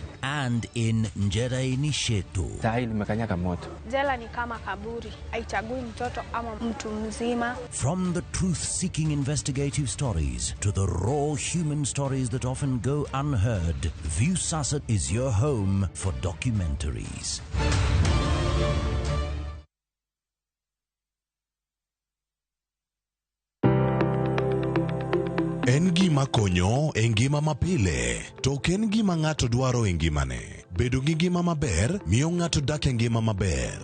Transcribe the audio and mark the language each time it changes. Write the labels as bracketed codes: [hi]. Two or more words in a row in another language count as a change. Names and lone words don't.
[en] And in Njera Nisheto, from the truth-seeking investigative stories to the raw human stories that often go unheard, Viusasa is your home for documentaries. [luo] En gima konyo e ngima mapile, to ken gima ng'ato dwaro e ngimane. Bedo gi ngima maber miyo ng'ato dak e ngima maber.